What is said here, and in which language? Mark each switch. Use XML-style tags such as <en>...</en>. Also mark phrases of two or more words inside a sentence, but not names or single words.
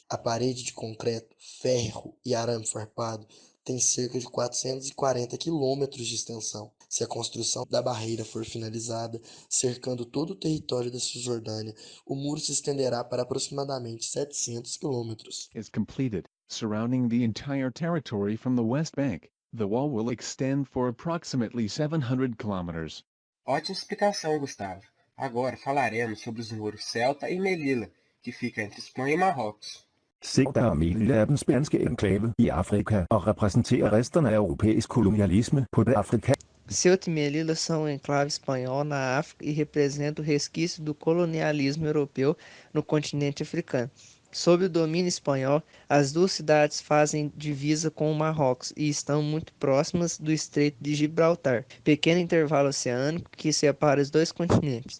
<pt>A parede de concreto, ferro e arame farpado tem cerca de 440 quilômetros de extensão. Se a construção da barreira for finalizada, cercando todo o território da Cisjordânia, o muro se estenderá para aproximadamente 700 quilômetros.</pt> <en>Is completed, surrounding the entire territory from the West Bank. The wall will extend for approximately 700 kilometers.</en> <pt>Ótima explicação, Gustavo. Agora falaremos sobre os muros Celta e Melilla, que fica entre Espanha e Marrocos.</pt> <da>Ceuta og Melilla er den spanske enklave i Afrika og repræsenterer resterne af europæisk kolonialisme på det afrikanske.</da> <pt>Ceuta e Melilla são um enclave espanhol na África e representam o resquício do colonialismo europeu no continente africano. Sob o domínio espanhol, as duas cidades fazem divisa com o Marrocos e estão muito próximas do Estreito de Gibraltar, pequeno intervalo oceânico que separa os dois continentes.</pt>